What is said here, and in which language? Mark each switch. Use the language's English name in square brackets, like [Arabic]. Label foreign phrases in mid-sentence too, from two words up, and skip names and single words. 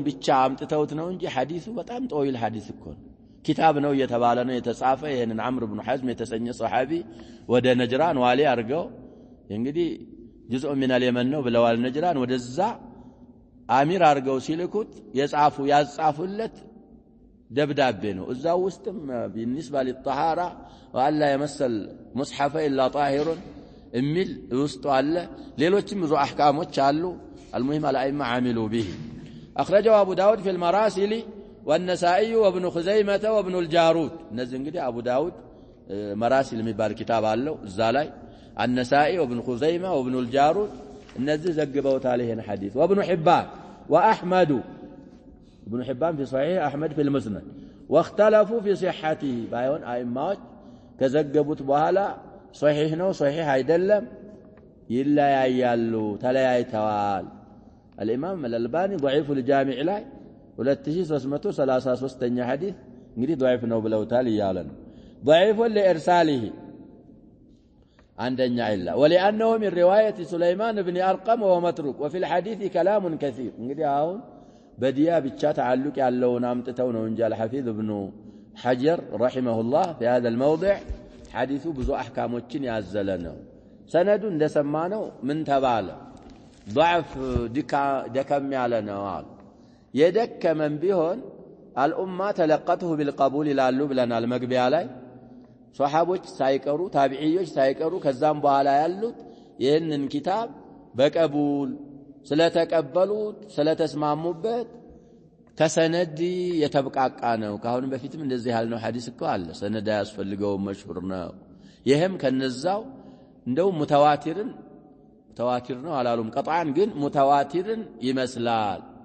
[Amharic] ብቻ አምጥተውት ነው እንጂ ሐዲሱ በጣም ጠዊል ሐዲስ እኮ ነው ኪታብ ነው የተባለ ነው የተጻፈ ይሄንን አምር ኢብኑ ሐዝም የተሰኘ ሱሐቢ ወደ ነጅራን ዋሊ አርገው እንግዲህ [Arabic] جزء من اليمن [Amharic] ነው ብለዋል ነጅራን ወደዛ አሚር አርገው ሲልኩት ያጻፉለት ደብዳቤ ነው እዛው ውስጥም [Arabic] بالنسبه للطهاره والا يمسل مصحف الا طاهر [Amharic] እሚል ውስጡ አለ ሌሎችም ብዙ አህካሞች አሉ [Arabic] المهم الائمه عملوا به اخرجه ابو داود في المراسل والنسائي وابن خزيمه وابن الجارود [Amharic] እነዚህ እንግዲህ አቡ ዳውድ መራሲል የሚባል ኪታብ አለው እዛ ላይ [Arabic] النسائي وابن خزيمه وابن الجارود [Amharic] እነዚህ ዘግበውት [Arabic] عليه حديث وابن حبان واحمد ابن حبان في صحيح احمد في المسند واختلفوا في صحته بايون ائمات [Amharic] ከዘገቡት በኋላ [Arabic] صحيح ነው صحيح [Amharic] አይደለም ይለያያሉ ተለያይተዋል [Arabic] الامام الالباني ضعيف الجامع ላይ [Amharic] 2333ኛ ሐዲስ እንግዲህ [Arabic] ضعيف [Amharic] ነው ብለውታል ይያለን [Arabic] ضعيف لارساله عندنا إلا ولأنه من رواية سليمان بن أرقم وهو متروك وفي الحديث كلام كثير እንግዲህ [Amharic] አሁን በዲያ ብቻ [Arabic] تعلق [Amharic] ያለውን አምጥተው ነው እንጂ [Arabic] الحفيظ ابن حجر رحمه الله في هذا الموضع حديث ብዙ [Amharic] አህካሞችን ያዘለ ነው ሰነዱ እንደሰማነው ምን ተባለ ضعف ደከም ያለ ነው የደከመን ቢሆን الامه [Arabic] تلقته بالقبول [Amharic] ይላሉ ብለናል መግቢያ ላይ ሷሃቦች ሳይቀሩ ታቢዒዎች ሳይቀሩ ከዛም በኋላ ያሉት ይህንን ኪታብ በቀቡል ስለተቀበሉት ስለተስማሙበት ከሰነድ የተብቃቃ ነው ካሁን በፊትም እንደዚህ ያልነው ሐዲስ እኮ አለ ሰነድ ያስፈልገው መሽሁር ነው ይሄም ከነዛው እንደው ሙተዋቲር ነው አላሉም ቀጣን ግን ሙተዋቲርን ይመስላል